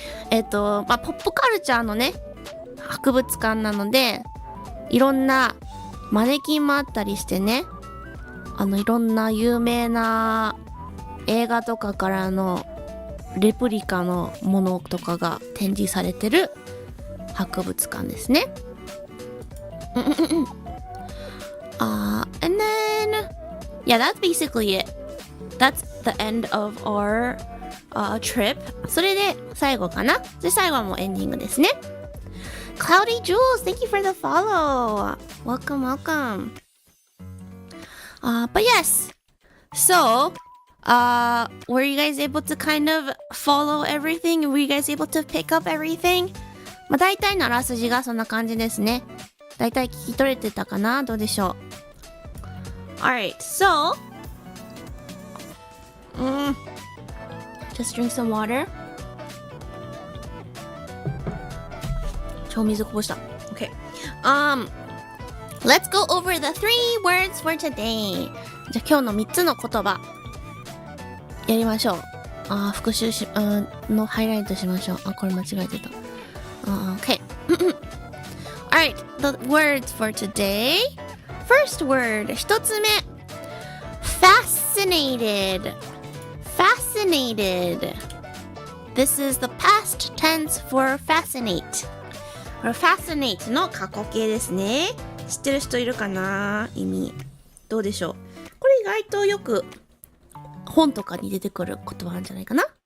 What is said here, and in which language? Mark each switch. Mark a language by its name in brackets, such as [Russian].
[Japanese] まあ、ポップカルチャーのね、博物館なので、いろんなマネキンもあったりしてね、いろんな有名な映画とかからのレプリカのものとかが展示されてる博物館ですね。 [English] And then, yeah, that's basically it. That's the end of our trip. [Japanese] それで最後かな。で、最後はもうエンディングですね。 [English] Cloudy Jules, thank you for the follow. Welcome. But yes. So, were you guys able to kind of follow everything? Were you guys able to pick up everything? [Japanese] まあ、大体のあらすじがそんな感じですね。大体聞き取れてたかな？どうでしょう。 [English] Alright, so just drink some water. [Japanese] 超水こぼした。Okay. [English] Let's go over the 3 words for today. [Japanese] じゃあ今日の3つの言葉やりましょう。復習のハイライトしましょう。これ間違えてた。Okay. [English] Alright, the words for today. First word, [Japanese] 1つ目。 [English] Fascinated. Fascinated. This is the past tense for fascinate. [Japanese] Fascinate の過去形ですね。知ってる人いるかな？意味。どうでしょう？これ意外とよく本とかに出てくる言葉なんじゃないかな？